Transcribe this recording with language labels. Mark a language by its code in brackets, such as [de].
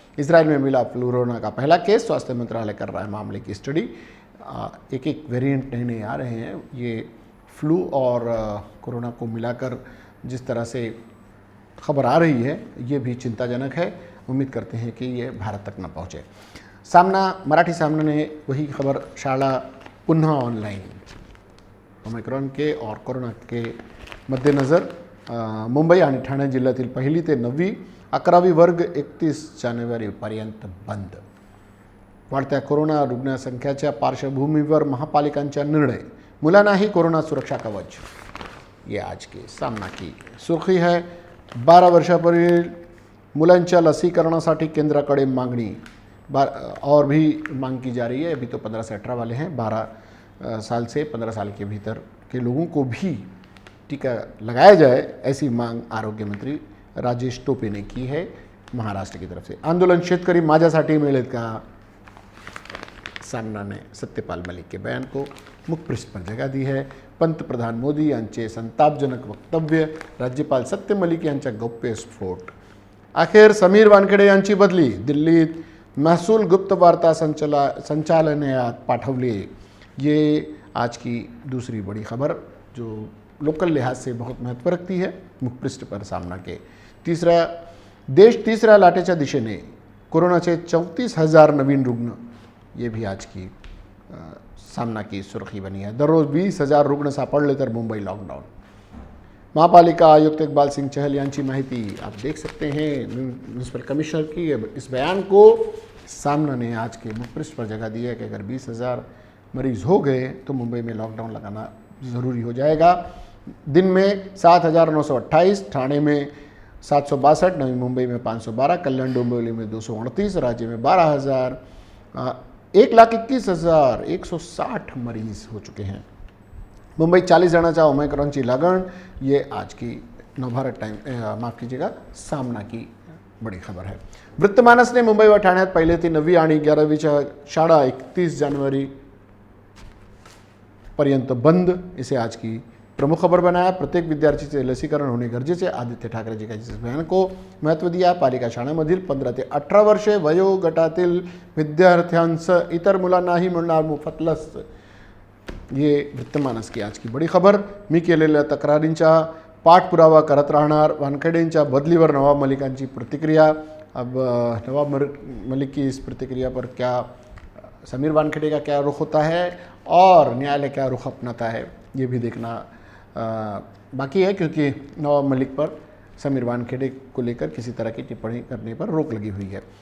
[hi] Israel में मिला flurona का पहला केस। स्वास्थ्य मंत्रालय कर रहा है मामले की स्टडी। एक एक वेरिएंट नए नए आ रहे हैं। ये फ्लू और कोरोना को मिलाकर जिस तरह से खबर आ रही है, ये भी चिंताजनक है। उम्मीद करते हैं कि ये भारत तक न पहुँचे। सामना, मराठी सामना ने वही खबर, [mr] शाळा पुन्हा ऑनलाइन। [hi] ओमिक्रॉन के और कोरोना के मद्देनजर [mr] मुंबई आणि ठाणे जिल्ह्यातील 1ली ते 9वी 11वी वर्ग 31 जानेवारीपर्यंत बंद। वाढत्या कोरोना रुग्णसंख्येच्या पार्श्वभूमीवर महापालिकांचा निर्णय। मुलांनाही कोरोना सुरक्षा कवच। [hi] ये आज के सामना की सुर्खी है। [mr] 12 वर्षापूर्वील मुलांच्या लसीकरणासाठी केंद्राकडे मागणी। [hi] और भी मांग की जा रही है। अभी तो 15 से 18 वाले हैं। 12 साल से 15 साल के भीतर के लोगों को भी टीका लगाया जाए, ऐसी मांग आरोग्य मंत्री राजेश टोपे ने की है महाराष्ट्र की तरफ से। [mr] आंदोलन शेतकरी माझ्यासाठी मिळेल का? [hi] सामना ने सत्यपाल मलिक के बयान को मुख्य पृष्ठ पर जगह दी है। [mr] पंतप्रधान मोदी यांचे संतापजनक वक्तव्य। राज्यपाल सत्य मलिक यांचा गौप्यस्फोट। अखेर समीर वानखेडे यांची बदली। दिल्लीत महसूल गुप्त वार्ता संचालनालयात पाठवले। [hi] ये आज की दूसरी बड़ी खबर जो लोकल लिहाज से बहुत महत्व रखती है। मुख्य पृष्ठ पर सामना के [mr] देश तीसऱ्या लाटेच्या दिशेने। कोरोनाचे 34,000 नवीन रुग्ण। [hi] ये भी आज की सामना की सुर्खी बनी है। [mr] दररोज 20,000 रुग्ण सापडले तर मुंबई लॉकडाऊन। महापालिका आयुक्त इकबाल सिंह चहल यांची माहिती [hi] आप देख सकते हैं म्यूनसिपल कमिश्नर की इस बयान को। सामना ने आज के मुख्य पृष्ठ पर जगह दी है कि अगर 20,000 मरीज हो गए तो मुंबई में लॉकडाउन लगाना ज़रूरी हो जाएगा। दिन में 7,928, ठाणे में 762, नवी मुंबई में 512, कल्याण डोंबिवली में 238, राज्य में 1,21,160 मरीज हो चुके हैं। [mr] मुंबई 40 जणांच्या ओमायक्रॉनची लागण, [hi] ये आज की नवभारत टाइम माफ कीजिएगा सामना की बड़ी खबर है। [mr] वृत्तमानस ने मुंबई व ठाण्यात पहिली ते 9वी आणि 11वीच्या शाळा 31 जानेवारी पर्यंत बंद, [hi] इसे आज की प्रमुख खबर बनाया। [mr] प्रत्येक विद्यार्थीचे लसीकरण होणे गरजेचे, आदित्य ठाकरेजी यांनी [hi] इस बयान को महत्व दिया। [mr] पालिका शाळांमधील 15 ते 18 वर्षे वयोगटातील विद्यार्थ्यांसह इतर मुलांनाही मिळणार मोफत लस, [hi] ये वृत्तमानस की आज की बड़ी खबर। [mr] मी केलेल्या तक्रारींचा पाठपुरावा करत राहणार, वानखेडेंच्या बदलीवर नवाब मलिकांची प्रतिक्रिया। [hi] अब नवाब मलिक की इस प्रतिक्रिया पर क्या समीर वानखेड़े का क्या रुख होता है और न्यायालय क्या रुख अपनाता है, ये भी देखना बाकी है, क्योंकि नवाब मलिक पर समीर वानखेड़े को लेकर किसी तरह की टिप्पणी करने पर रोक लगी हुई है।